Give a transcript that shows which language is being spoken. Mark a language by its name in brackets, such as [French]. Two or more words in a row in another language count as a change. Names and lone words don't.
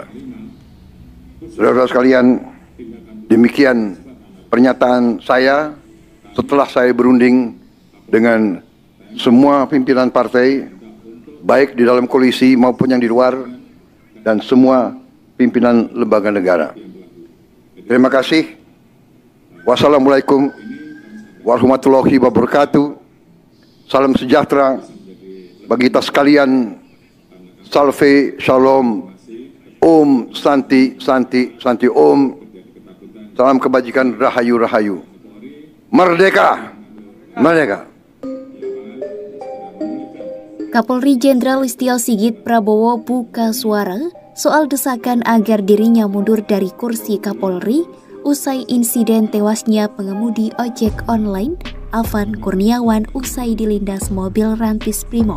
[Indonesian] Saudara-saudara sekalian, demikian pernyataan saya setelah saya berunding dengan semua pimpinan partai, baik di dalam koalisi maupun yang di luar, dan semua pimpinan lembaga negara. Terima kasih. [Arabic] والسلام عليكم ورحمة الله وبركاته. [Indonesian] Salam sejahtera bagi kita sekalian. Salve, shalom, [Sanskrit] ॐ शान्ति शान्ति शान्ति ॐ. [Indonesian] Salam kebajikan, rahayu, rahayu. Merdeka, merdeka. Kapolri Jenderal Listio Sigit Prabowo buka suara soal desakan agar dirinya mundur dari kursi Kapolri usai insiden tewasnya pengemudi ojek online Afan Kurniawan usai dilindas mobil Rantis Brimob.